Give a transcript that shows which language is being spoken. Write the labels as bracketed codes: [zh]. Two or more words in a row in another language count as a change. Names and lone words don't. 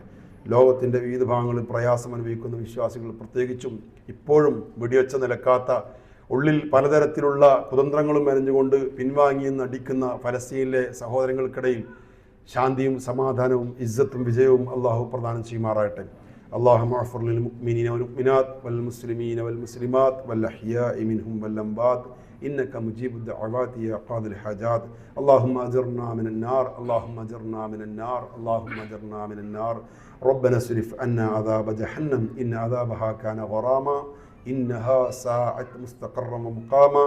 [ml] ലോകത്തിൻ്റെ വിവിധ ഭാഗങ്ങളിൽ പ്രയാസം അനുഭവിക്കുന്ന വിശ്വാസികൾ, പ്രത്യേകിച്ചും ഇപ്പോഴും വെടിവെച്ച നിലക്കാത്ത ഉള്ളിൽ പലതരത്തിലുള്ള കുതന്ത്രങ്ങളും മെനഞ്ഞുകൊണ്ട് പിൻവാങ്ങിയെന്ന് അടിക്കുന്ന ഫലസ്തീനിലെ സഹോദരങ്ങൾക്കിടയിൽ ശാന്തിയും സമാധാനവും ഇസ്സത്തും വിജയവും അള്ളാഹു പ്രദാനം ചെയ്യുമാറാകട്ടെ. [ar] اللهم اغفر للمؤمنين والمؤمنات والمسلمين والمسلمات والأحياء منهم والأموات إنك مجيب الدعوات يا قاضي الحاجات. اللهم أجرنا من النار، اللهم أجرنا من النار، اللهم أجرنا من النار. ربنا اصرف عنا عذاب جهنم إن عذابها كان غراما إنها ساعت مستقرا ومقاما.